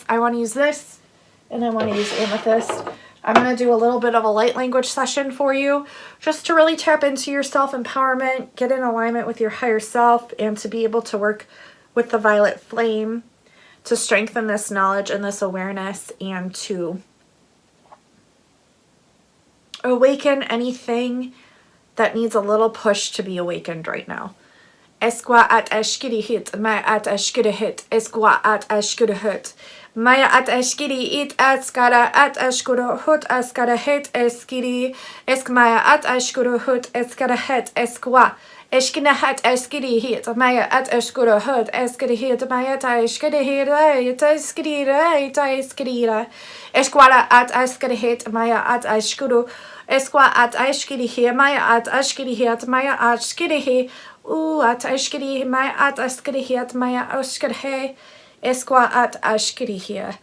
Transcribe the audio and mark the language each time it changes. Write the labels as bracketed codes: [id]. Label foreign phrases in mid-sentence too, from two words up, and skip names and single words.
[en] I want to use this, and I want to use amethyst. I'm going to do a little bit of a light language session for you, just to really tap into your self-empowerment, get in alignment with your higher self, and to be able to work with the violet flame to strengthen this knowledge and this awareness, and to awaken anything that needs a little push to be awakened right now. Esqua at ashkiri hit, maya at ashkiri hit, esqua at ashkiri hit, maya at ashkiri it askara at ashkuru hut askara hit eskiri, eskmaya at ashkuru hut eskara hit esqua. Eskina hat eskiri hit, maya at eskura hut, eskiri hit, maya ta eskiri hit, ta eskiri ta eskiri, esquara at eskiri hit, maya at eskuru, esqua at eskiri hit, maya at eskiri hit, maya at skiri hit, at eskiri, maya at eskiri hit, maya eskiri hit, esqua at eskiri hit.